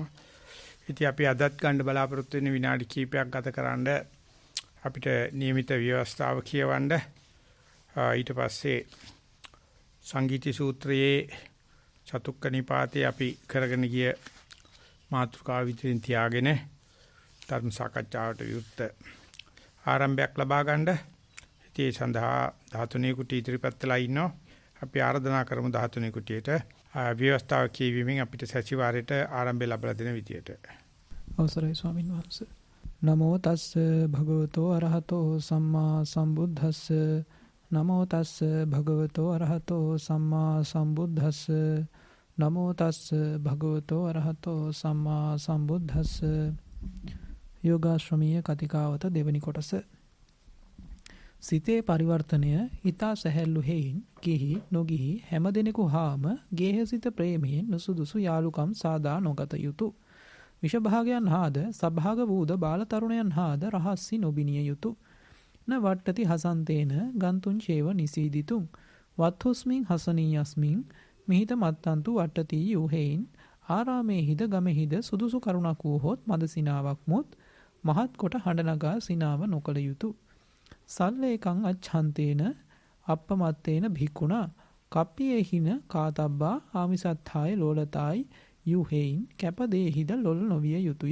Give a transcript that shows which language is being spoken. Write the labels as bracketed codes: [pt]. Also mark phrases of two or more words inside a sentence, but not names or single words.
[si] ඉතින් අපි අදත් ගන්න බලාපොරොත්තු වෙන විනාඩි කිහිපයක් ගතකරනද අපිට නියමිත ව්‍යවස්ථාව කියවන්න ඊට පස්සේ සංගීති සූත්‍රයේ චතුක්ක නිපාතේ අපි කරගෙන ගිය මාතෘකාව විතරින් තියාගෙන ධර්ම සාකච්ඡාවට විවෘත ආරම්භයක් ලබා ගන්න. ඉතින් ඒ සඳහා 13 කුටි ඉදිරිපත් වෙලා ඉන්නවා. අපි ආරාධනා කරමු 13 කුටියට ව්‍යවස්ථාව කියවීමෙන් අපිට සතිವಾರයට ආරම්භය ලැබලා දෙන විදියට. අවසරයි ස්වාමීන් වහන්සේ. [pi] නමෝ තස්ස භගවතෝ අරහතෝ සම්මා සම්බුද්දස්ස. නමෝ තස්ස භගවතෝ අරහතෝ සම්මා සම්බුද්දස්ස. නමෝ තස්ස භගවතෝ අරහතෝ සම්මා සම්බුද්දස්ස. [si] යෝගාශ්‍රමීය කතිකාවත දෙවනි කොටස. සිතේ පරිවර්තනය ඊතා සැහැල්ලු හේයින් කිහි නොගිහි හැමදෙනෙකු හාම ගේහසිත ප්‍රේමයෙන් නුසුදුසු යාලුකම් සාදා නොගත යුතු. විෂභාගයන් හාද සභාග වූද බාලතරුණයන් හාද රහස්සි නොබිනිය යුතු. [pi] න වට්ටති හසන්තේන ගන්තුන් චේව නිසීදිතුන් වත්හුස්මින් හසනීයස්මින් මිහිත මත්තන්තු වට්ටති [si] යූහෙයින් ආරාමේහිද ගමෙහිද සුදුසු කරුණක් වූහොත් මද සිනාවක් මුත් මහත් කොට හඬ නගා සිනාව නොකළ යුතු. [pi] සල්ලේකං අච්ඡන්තේන අප්පමත්තේන භික්ඛුණා කප්පියේහින කාතබ්බා ආමිසත්ථාය ලෝලතායි [si] යූහෙයින් කැපදේහිද ලොල් නොවිය යුතුය.